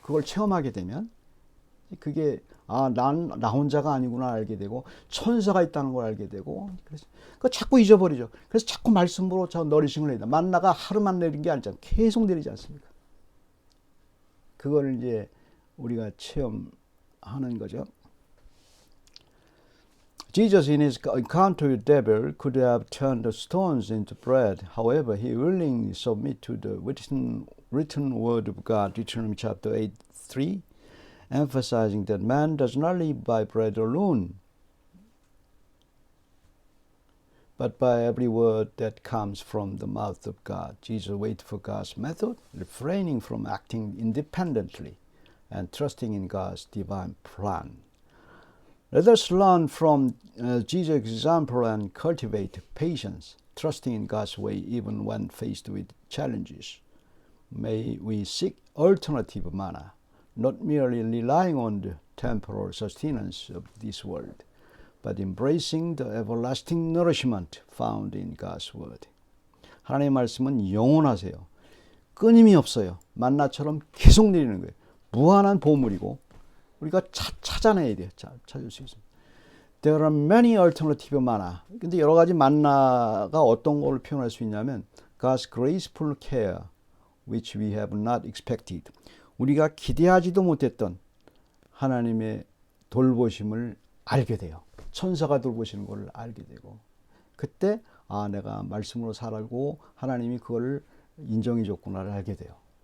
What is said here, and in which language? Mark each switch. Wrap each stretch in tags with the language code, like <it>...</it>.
<ko>그걸 체험하게 되면 그게 나 혼자가 아니구나 알게 되고 천사가 있다는 걸 알게 되고 그래서 그거 자꾸 잊어버리죠. 그래서 자꾸 말씀으로 너리싱을 내린다. 만나가 하루만 내린 게 아니잖아요. 계속 내리지 않습니까? 그걸 이제 우리가 체험하는 거죠.</ko> <en>Jesus in his encounter with devil could have turned the stones into bread. However, he willingly submitted to the written word of God, Deuteronomy chapter 8:3, emphasizing that man does not live by bread alone, but by every word that comes from the mouth of God. Jesus waited for God's method, refraining from acting independently and trusting in God's divine plan. Let us learn from Jesus' example and cultivate patience, trusting in God's way even when faced with challenges. May we seek alternative manna, not merely relying on the temporal sustenance of this world, but embracing the everlasting nourishment found in God's word.</en> <ko>하나님의 말씀은 영원하세요. 끊임이 없어요. 만나처럼 계속 내리는 거예요. 무한한 보물이고 우리가 찾아내야 돼요. 찾을 수 있습니다.</ko> <en>There are many alternative manna.</en> <ko>근데 여러 가지 만나가 어떤 걸 표현할 수 있냐면</ko> <en>God's graceful care, which we have not expected.</en> <ko>우리가 기대하지도 못했던 하나님의 돌보심을 알게 돼요. 천사가 돌보시는 걸 알게 되고 그때 내가 말씀으로 살고 하나님이 그걸 인정해 줬구나를 알게 돼요.</ko>